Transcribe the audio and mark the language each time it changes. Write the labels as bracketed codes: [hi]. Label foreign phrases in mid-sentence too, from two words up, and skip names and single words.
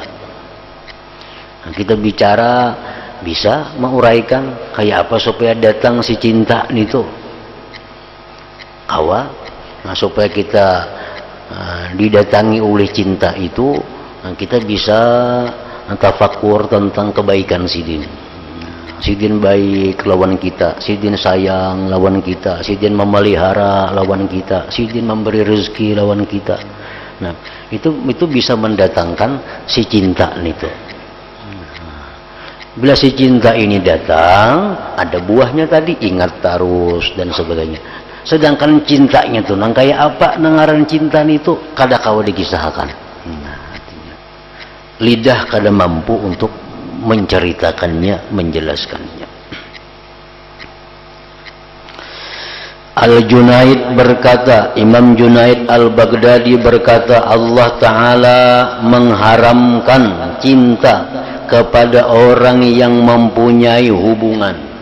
[id] Nah, kita bicara bisa menguraikan kayak apa supaya datang si cinta itu. Nah, supaya kita didatangi oleh cinta itu, nah, kita bisa tafakur tentang kebaikan sidin. [bjn] Sidin baik lawan kita, sidin sayang lawan kita, sidin memelihara lawan kita, sidin memberi rezeki lawan kita. [id] Nah, itu bisa mendatangkan si cinta itu. Bila si cinta ini datang, ada buahnya tadi, ingat terus dan sebagainya. [bjn] Sedangkan cintanya tuh nang kayak apa nangaran cinta itu kada kawa dikisahkan. [id] Lidah kada mampu untuk menceritakannya, menjelaskannya. Al-Junaid berkata, Imam Junaid Al-Baghdadi berkata, Allah Ta'ala mengharamkan cinta kepada orang yang mempunyai hubungan.